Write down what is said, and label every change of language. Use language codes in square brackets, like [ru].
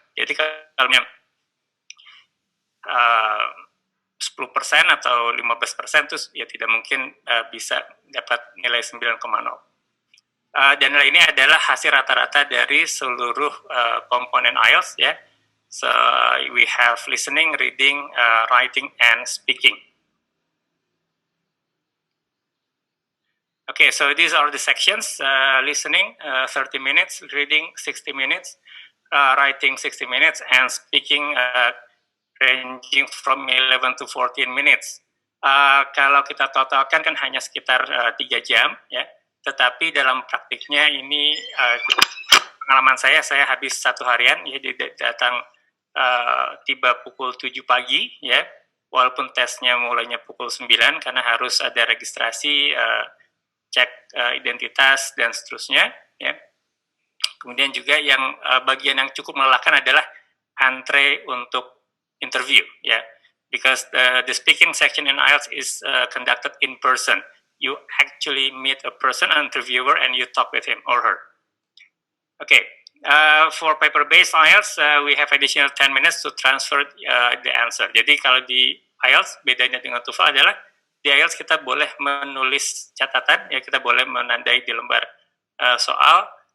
[id] Jadi kalau 10% atau 15% itu ya tidak mungkin bisa dapat nilai 9,0. Dan nilai ini adalah hasil rata-rata dari seluruh komponen IELTS ya. [en] So we have listening, reading, writing, and speaking. Okay, so these are the sections: listening 30 minutes, reading 60 minutes, writing 60 minutes, and speaking ranging from 11 to 14 minutes. [id] Kalau kita totalkan kan hanya sekitar 3 jam, ya. Tetapi dalam praktiknya ini pengalaman saya habis 1 harian, ya, datang tiba pukul 7 pagi, ya. Walaupun tesnya mulainya pukul 9 karena harus ada registrasi, cek identitas dan seterusnya, ya. Kemudian juga yang bagian yang cukup melelahkan adalah antre untuk interview, ya. [en] Because the speaking section in IELTS is conducted in person. You actually meet a person, an interviewer, and you talk with him or her. Okay, for paper-based IELTS, we have additional 10 minutes to transfer the answer. [id] Jadi kalau di IELTS, bedanya dengan TOEFL adalah di IELTS kita boleh menulis catatan, ya, kita boleh menandai di lembar soal.